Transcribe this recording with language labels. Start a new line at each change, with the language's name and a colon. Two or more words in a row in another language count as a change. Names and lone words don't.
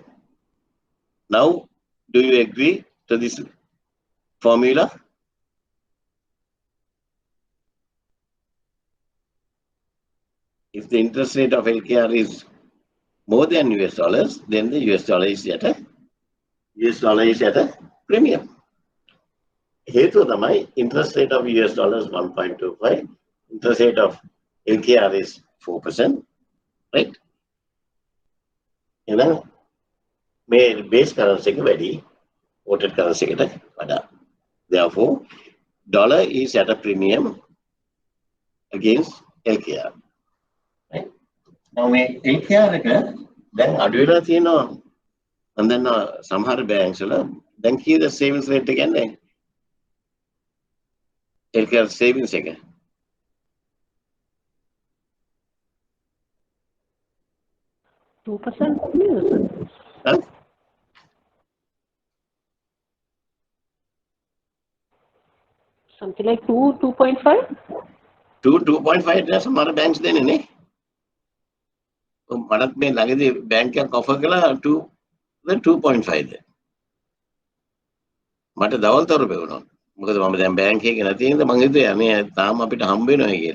English: Now, do you agree to this formula? If the interest rate of LKR is more than US dollars, then the US dollar is at a premium.
Sinhala: හේතුව තමයි
English: interest rate of US dollars 1.25, interest rate of LKR is 4%, right?
Sinhala: එහෙනම් මේ
English: base currency
Sinhala: එක වැඩි
English: quoted currency
Sinhala: එකට වඩා.
English: Therefore, dollar is at a premium against LKR. Right? Now
Sinhala: මේ LKR එක දැන් අඩු වෙලා තියෙනවා.
English: And then
Sinhala: සමහර banks වල දැන් කීයද
English: savings rate
Sinhala: එක යන්නේ? LKR savings එක. Huh?
English: Something like 2.5?
Sinhala: 2.5 ට සමහර banks දෙන්නේ නේ. මටත් මේ ළඟදී bank එකක් offer කළා 2.5 ද. මට දවල්තර බැවුණා. මොකද මම දැන් bank එකේ නැති හින්දා මං හිතුවේ අනේ තාම අපිට හම්බ වෙනවා කියලා.